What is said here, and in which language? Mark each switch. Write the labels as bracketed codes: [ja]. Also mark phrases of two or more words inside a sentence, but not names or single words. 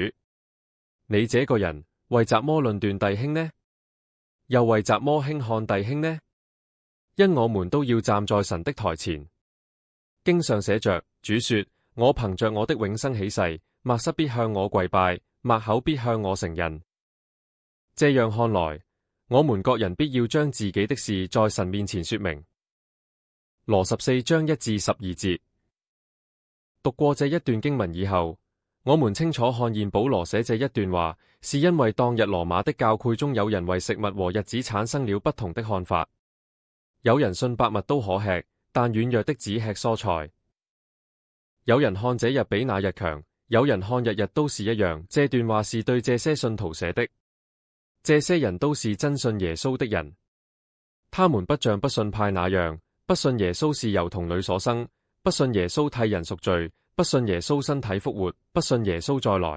[zh] 你這個人，為什麼論斷弟兄呢？又為什麼輕看弟兄呢？因我們都要站在神的台前。經上寫着：主說，我憑着我的永生起誓，默瑟必向我跪拜，默口必向我承認。這樣看來，我們各人必要將自己的事在神面前說明。羅14章1至12節。讀過這一段經文以後，我們清楚看見保羅寫這一段話，是因為當日羅馬的教會中有人為食物和日子產生了不同的看法。有人信百物都可吃，但軟弱的只吃蔬菜。有人看這日比那日強，有人看日日都是一樣。這段話是對這些信徒寫的。這些人都是真信耶穌的人，他們不像不信派那樣，不信耶穌是由童女所生，不信耶穌替人贖罪，不信耶穌身體復活，不信耶穌再來。